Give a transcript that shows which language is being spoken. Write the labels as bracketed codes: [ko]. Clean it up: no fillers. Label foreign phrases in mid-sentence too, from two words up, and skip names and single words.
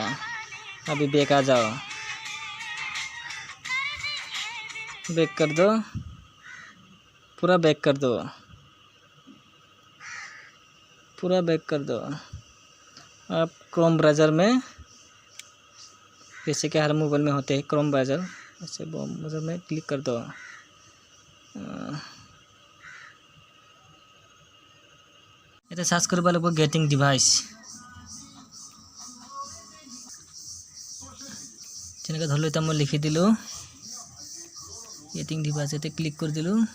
[hi] अभी बैक आ जाओ, बैक कर दो, पूरा बैक कर दो, पूरा बैक कर दो। अब क्रोम ब्राउज़र में, जैसे कि हर मोबाइल में होते हैं क्रोम ब्राउज़र, ऐसे ब्राउज़र में क्लिक कर दो। [as] এটা সার্চ কৰিব লাগিব [en] getting device. [as] তেনেকৈ ধৰি লওঁ, এতিয়া মই লিখি দিলোঁ [en] getting device, [as] এতে ক্লিক কৰি দিলোঁ।